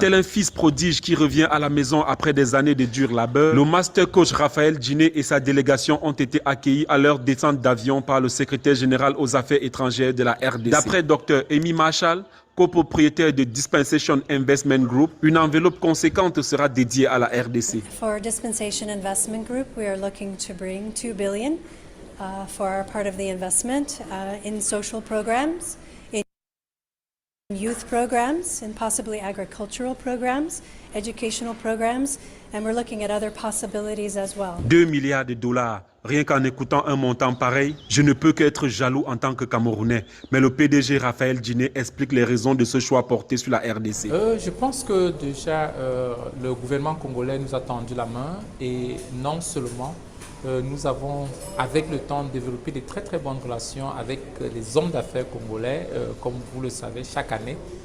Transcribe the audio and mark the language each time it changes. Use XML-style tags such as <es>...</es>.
<fr>Tel un fils prodige qui revient à la maison après des années de dur labeur, le master coach Raphaël Diné et sa délégation ont été accueillis à leur descente d'avion par le secrétaire général aux affaires étrangères de la RDC. D'après Dr Amy Marshall, copropriétaire de Dispensation Investment Group, une enveloppe conséquente sera dédiée à la RDC.</fr> <en>For Dispensation Investment Group, we are looking to bring $2 billion for our part of the investment in social programs, in youth programs, and possibly agricultural programs, educational programs, and we're looking at other possibilities as well.</en> <fr>2 milliards de dollars. Rien qu'en écoutant un montant pareil, je ne peux qu'être jaloux en tant que Camerounais. Mais le PDG Raphaël Diné explique les raisons de ce choix porté sur la RDC. Je pense que déjà le gouvernement congolais nous a tendu la main et non seulement nous avons, avec le temps, développé de très très bonnes relations avec les hommes d'affaires congolais. Comme vous le savez, chaque année,</fr>